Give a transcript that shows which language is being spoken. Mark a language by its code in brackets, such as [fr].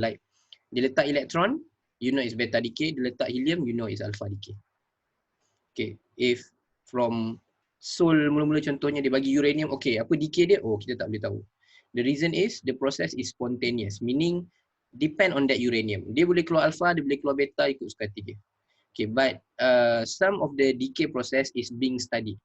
[ms] Like, dia letak elektron, [en] you know it's beta decay. [ms] Dia letak helium, [en] you know it's alpha decay. [ms] Okay, [en] if from [ms] Sol mula-mula contohnya dia bagi uranium, okay, apa decay dia? Oh, kita tak boleh tahu. [en] The reason is the process is spontaneous, meaning depend on that uranium. [ms] Dia boleh keluar alpha, dia boleh keluar beta ikut suka hati dia. [en] Okay, but some of the decay process is being studied.